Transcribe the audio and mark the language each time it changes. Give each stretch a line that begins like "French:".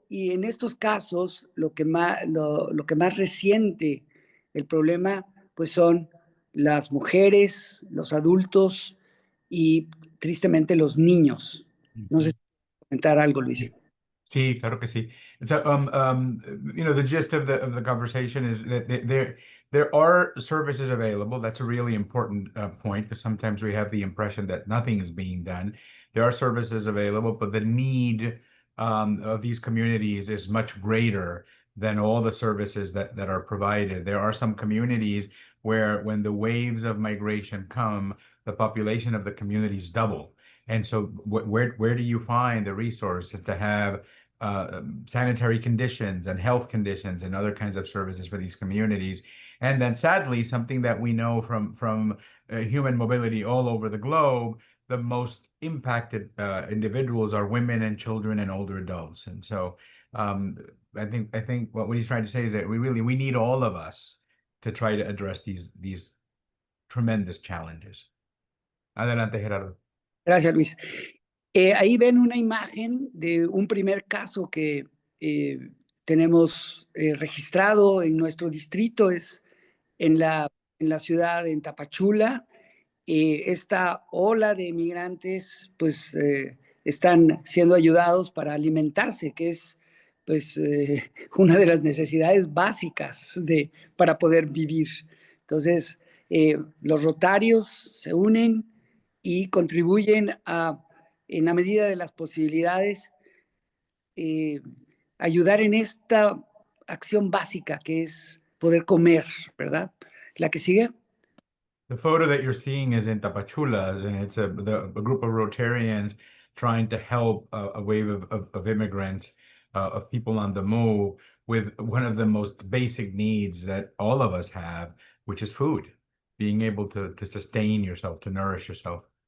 Spanish: en estos casos lo que más resiente el problema pues son las mujeres, los adultos y tristemente los niños. No sé si comentar algo, Luis. Sí, claro que sí.
English: So, you know, the gist of the conversation is that there are services available. That's a really important point, because sometimes we have the impression that nothing is being done. There are services available, but the need of these communities is much greater than all the services that are provided. There are some communities where when the waves of migration come, the population of the communities double. And so where do you find the resources to have sanitary conditions and health conditions and other kinds of services for these communities? And then sadly, something that we know from human mobility all over the globe, the most impacted individuals are women and children and older adults. And so I think what he's trying to say is that we need all of us to try to address these tremendous challenges.
Spanish: Adelante, Gerardo. Gracias, Luis. Ahí ven una imagen de un primer caso que tenemos registrado en nuestro distrito, es en la ciudad de Tapachula. Esta ola de migrantes pues están siendo ayudados para alimentarse, que es pues una de las necesidades básicas para poder vivir. Entonces, los rotarios se unen y contribuyen en la medida de las posibilidades, ayudar en esta acción básica que es poder comer, ¿verdad? La que sigue.
English: The photo that you're seeing is in Tapachulas, and it's a group of Rotarians trying to help a wave of immigrants, of people on the move, with one of the most basic needs that all of us have, which is food, being able to sustain yourself, to nourish yourself.